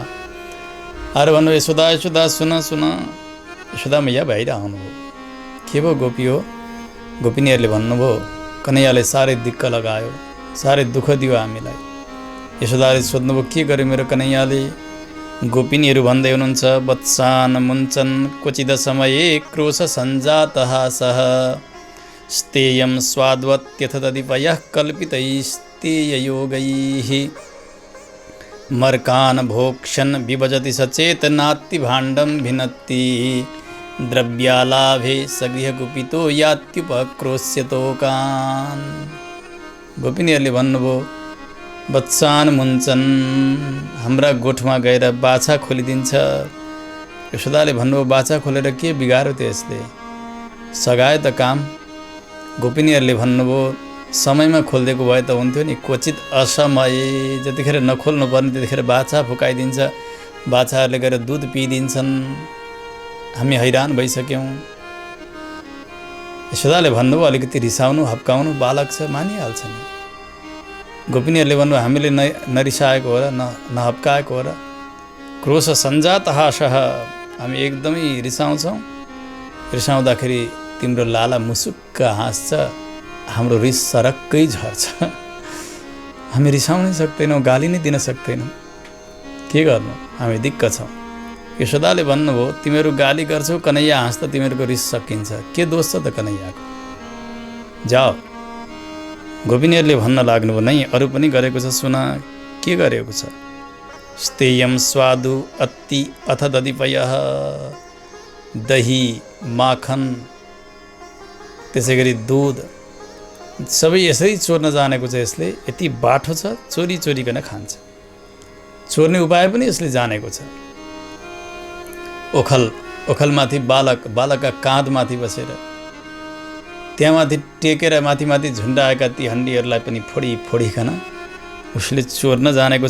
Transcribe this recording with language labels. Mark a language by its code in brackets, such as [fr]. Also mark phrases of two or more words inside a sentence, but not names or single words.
[ne] आएर भन्नु, यशोदा सुन। यशोदा मैया बाहिर आउनुभयो। के भयो गोपी हो? गोपिनीहरूले भन्नुभयो, कन्हैयाले साह्रै दिक्क लगायो, साह्रै दुःख दियो हामीलाई। यशोदाले सोध्नुभयो, के गर्यो मेरो कन्हैयाले? गोपिनीहरू भन्दै हुनुहुन्छ, [sa] वत्सान मुञ्चन क्वचिद समये क्रोश सञ्जातः सः स्तेयं स्वाद्वत्यथ तदिपयः कल्पितैस्तेययोगैः मर्कान् भोक्ष्यन् विभजति सचेतनात्ति भाण्डं भिनत्ति द्रव्यालाभे सगृहकुपितो यात्युपक्रोश्यतोकान्। [ne] गोपिनीहरूले भन्नुभयो, [sa] वत्सान मुञ्चन, [ne] हाम्रा गोठमा गएर बाछा खोलिदिन्छ। यशोदाले भन्नुभयो, बाछा खोलेर के बिगार्यो त्यसले? सघायो त काम। गोपिनीहरूले भन्नुभयो, समयमा खोलिदिएको भए त हुन्थ्यो नि, [sa] क्वचित असमय, [ne] जतिखेर नखोल्नु पर्ने त्यतिखेर बाछा फुकाइदिन्छ, बाछाहरूले गएर दुध पिइदिन्छन्, हामी हैरान भइसक्यौँ। यशोदाले भन्नुभयो, अलिकति रिसाउनु हप्काउनु, बालक छ मानिहाल्छ नि। गोपिनीहरूले भन्नुभयो, हामीले नरिसाएको हो र नहप्काएको हो र? [sa] क्रोश सञ्जातः सः, [ne] हामी एकदमै रिसाउँछौँ। रिसाउँदाखेरि तिम्रो लाला मुसुक्क हाँस्छ, हाम्रो रिस सरक्कै झर्छ। हामी रिसाउनै सक्दैनौँ, गाली नै दिन सक्दैनौँ। के गर्नु, हामी दिक्क छौँ। यशोदाले भन्नुभयो, तिमीहरू गाली गर्छौ, कन्हैया हाँस्दा तिमीहरूको रिस सकिन्छ, के दोष छ त कन्हैयाको? जाओ गोपिनीहरूले भन्न लाग्नुभयो, नै अरू पनि गरेको छ, सुन के गरेको छ। [sa] स्तेयम स्वादु अत्ति अथ दधिपयः, [ne] दही माखन त्यसै गरी दुध सबै यसरी चोर्न जानेको छ। यसले यति बाठो छ, चोरी चोरीकन खान्छ। चोर्ने उपाय पनि यसले जानेको छ। ओखलमाथि बालकका काँधमाथि बसेर त्यहाँ माथि टेकेर माथि माथि झुन्डाएका ती हड्डीहरूलाई पनि फोडिकन उसले चोर्न जानेको छ।